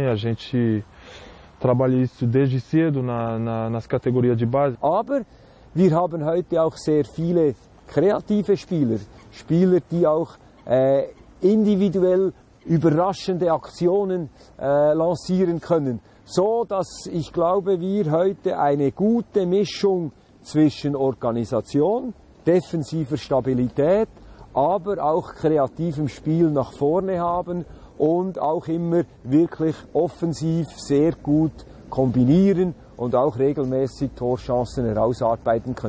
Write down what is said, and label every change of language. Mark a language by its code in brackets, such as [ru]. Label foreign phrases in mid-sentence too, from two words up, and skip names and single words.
[pt] A gente trabalha isso desde cedo nas Kategorien de Base. [de] Aber wir haben heute auch sehr viele kreative Spieler, die auch individuell überraschende Aktionen lancieren können, so dass ich glaube, wir heute eine gute Mischung zwischen Organisation, defensiver Stabilität, aber auch kreativem Spiel nach vorne haben und auch immer wirklich offensiv sehr gut kombinieren und auch regelmäßig Torchancen herausarbeiten können.